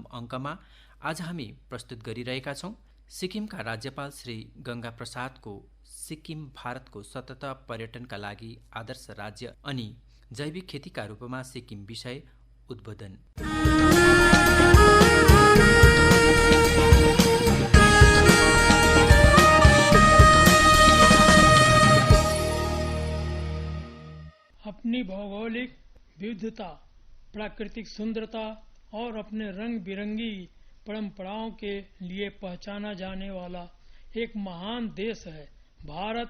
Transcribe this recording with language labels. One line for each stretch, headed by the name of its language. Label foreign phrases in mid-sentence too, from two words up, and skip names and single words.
Nepali: अङ्कमा आज हामी प्रस्तुत गरिरहेका छौँ सिक्किमका राज्यपाल श्री गंगा प्रसादको सिक्किम भारतको सतत पर्यटनका लागि आदर्श राज्य अनि जैविक खेतीका रूपमा सिक्किम विषय उद्बोधन।
Hindi: अपनी भौगोलिक विविधता, प्राकृतिक सुंदरता और अपने रंग बिरंगी परंपराओं के लिए पहचाना जाने वाला एक महान देश है भारत।